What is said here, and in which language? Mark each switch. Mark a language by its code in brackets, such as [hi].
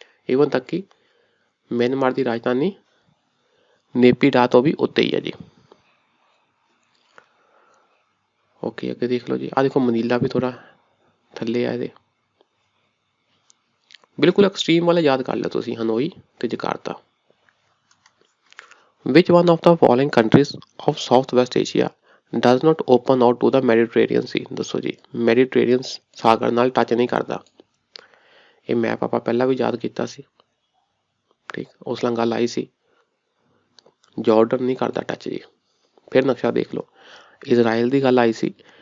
[pa] Even ਤੱਕ ਕਿ Myanmar ਦੀ ਰਾਜਧਾਨੀ ਨੇਪੀਡਾ ਤੋਂ ਵੀ ਉੱਤੇ ਹੀ ਹੈ ਜੀ। ਓਕੇ, ਅੱਗੇ ਦੇਖ ਲਓ ਜੀ। ਆ ਦੇਖੋ ਮਨੀਲਾ ਵੀ ਥੋੜਾ ਥੱਲੇ ਆ ਇਹਦੇ, ਬਿਲਕੁਲ ਐਕਸਟ੍ਰੀਮ ਵਾਲੇ ਯਾਦ ਕਰ ਲਿਓ ਤੁਸੀਂ, ਹਨੋਈ ਤੇ Jakarta. [en] Which one of the following countries of Southwest Asia does not open out to the Mediterranean Sea? [pa] ਦੱਸੋ ਜੀ। ਮੈਡੀਟਰੇਨੀਅਨ ਸਾਗਰ ਨਾਲ ਟੱਚ ਨਹੀਂ ਕਰਦਾ। ਇਹ ਮੈਪ ਆਪਾਂ ਪਹਿਲਾਂ ਵੀ ਯਾਦ ਕੀਤਾ ਸੀ, ਠੀਕ, ਉਸ ਨਾਲ ਗੱਲ ਆਈ ਸੀ। ਜਾਰਡਨ ਨਹੀਂ ਕਰਦਾ ਟੱਚ ਜੀ। ਫਿਰ ਨਕਸ਼ਾ ਦੇਖ ਲਓ, ਇਜ਼ਰਾਈਲ ਦੀ ਗੱਲ ਆਈ ਸੀ।